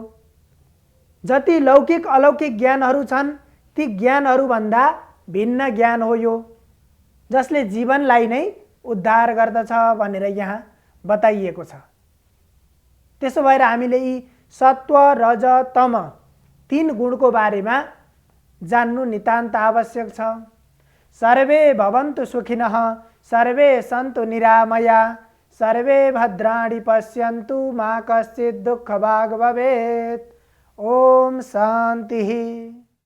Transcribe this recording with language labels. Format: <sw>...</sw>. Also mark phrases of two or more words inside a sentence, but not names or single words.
<ne>जति लौकिक अलौकिक ज्ञानहरू छन् ती ज्ञानहरूभन्दा भिन्न ज्ञान हो यो, जसले जीवनलाई नै उद्धार गर्दछ भनेर यहाँ बताइएको छ। त्यसो भएर हामीले यी सत्व रज तम 3 गुणको बारेमा जान्नु नितान्त आवश्यक छ।</ne> <sa>सर्वे भवन्तु सुखिनः, सर्वे सन्तु निरामया, सर्वे भद्राणि पश्यन्तु मा कश्चित् दुःखभाग् भवेत्। ओम शान्तिः।</sa>